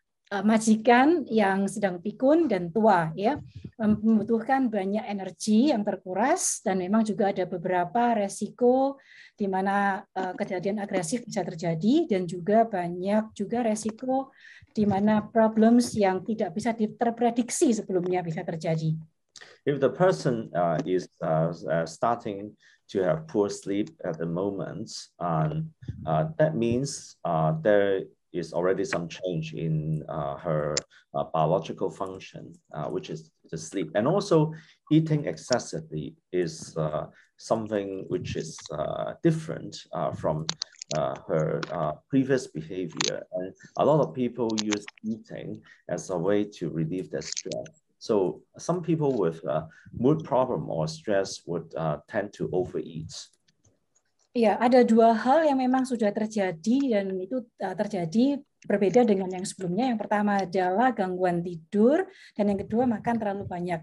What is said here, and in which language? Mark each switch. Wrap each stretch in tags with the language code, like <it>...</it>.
<id>Majikan yang sedang pikun dan tua, ya, membutuhkan banyak energi yang terkuras, dan memang juga ada beberapa resiko di mana kejadian agresif bisa terjadi, dan juga banyak juga resiko di mana problems yang tidak bisa terprediksi sebelumnya bisa terjadi.</id> <en>If the person is starting to have poor sleep at the moment, that means there is already some change in her biological function, which is the sleep. And also eating excessively is something which is different from her previous behavior. And a lot of people use eating as a way to relieve their stress. So some people with mood problem or stress would tend to overeat.</en> <id>Ya, ada dua hal yang memang sudah terjadi, dan itu terjadi berbeda dengan yang sebelumnya. Yang pertama adalah gangguan tidur, dan yang kedua makan terlalu banyak.</id>